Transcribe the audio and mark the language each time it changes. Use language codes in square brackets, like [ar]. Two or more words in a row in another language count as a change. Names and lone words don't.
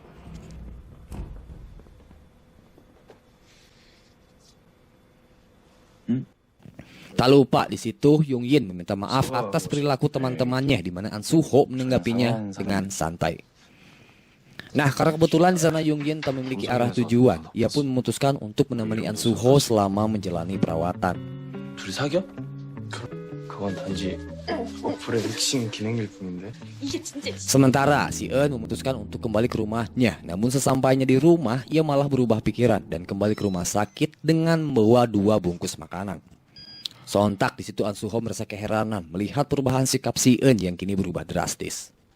[id] Tak lupa di situ Hyung Yin meminta maaf atas perilaku teman-temannya, di mana An Soo-ho menanggapinya dengan santai. Nah, karena kebetulan di sana Hyung Yin tak memiliki arah tujuan, ia pun memutuskan untuk menemani An Soo-ho selama menjalani perawatan. [ko] 둘이 사겨? 그건 단지 어플의 믹싱 기능일 뿐인데. [id] Sementara Si Eun memutuskan untuk kembali ke rumahnya, namun sesampainya di rumah ia malah berubah pikiran dan kembali ke rumah sakit dengan membawa 2 bungkus makanan. Sontak di situ An Soo-ho merasa keheranan melihat perubahan sikap Si Eun yang kini berubah drastis.